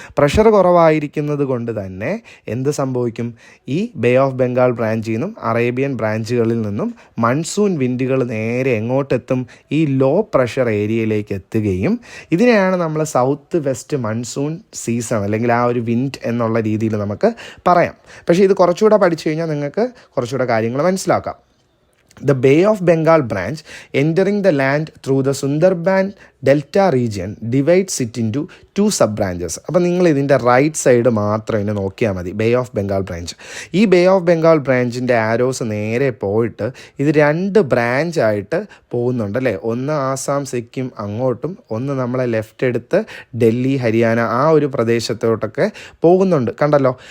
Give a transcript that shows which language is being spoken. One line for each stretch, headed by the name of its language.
Malayalam: Pressure കുറവായിരിക്കുന്നത് കൊണ്ട് തന്നെ എന്ത് സംഭവിക്കും, ഈ ബേ ഓഫ് ബംഗാൾ ബ്രാഞ്ചിൽ നിന്നും അറേബ്യൻ ബ്രാഞ്ചുകളിൽ നിന്നും മൺസൂൺ വിൻഡുകൾ നേരെ എങ്ങോട്ടെത്തും, ഈ ലോ പ്രഷർ ഏരിയയിലേക്ക് എത്തുകയും ഇതിനെയാണ് നമ്മൾ സൗത്ത് വെസ്റ്റ് മൺസൂൺ സീസൺ അല്ലെങ്കിൽ ആ ഒരു വിൻഡ് എന്നുള്ള രീതിയിൽ നമുക്ക് പറയാം. പക്ഷേ ഇത് കുറച്ചുകൂടെ പഠിച്ചു കഴിഞ്ഞാൽ നിങ്ങൾക്ക് കുറച്ചുകൂടെ കാര്യങ്ങൾ മനസ്സിലാക്കാം.
English: The Bay of Bengal branch entering the land through the Sundarban Delta region divides it into 2 sub-branches.
Malayalam: അപ്പോൾ നിങ്ങൾ ഇതിൻ്റെ റൈറ്റ് സൈഡ് മാത്രം ഇനി നോക്കിയാൽ മതി, ബേ ഓഫ് ബംഗാൾ ബ്രാഞ്ച്. ഈ ബേ ഓഫ് ബംഗാൾ ബ്രാഞ്ചിൻ്റെ ആരോസ് നേരെ പോയിട്ട് ഇത് 2 ബ്രാഞ്ചായിട്ട് പോകുന്നുണ്ട് അല്ലേ. ഒന്ന് ആസാം സിക്കിം അങ്ങോട്ടും, ഒന്ന് നമ്മളെ ലെഫ്റ്റ് എടുത്ത് ഡൽഹി ഹരിയാന ആ ഒരു പ്രദേശത്തോട്ടൊക്കെ പോകുന്നുണ്ട് കണ്ടല്ലോ.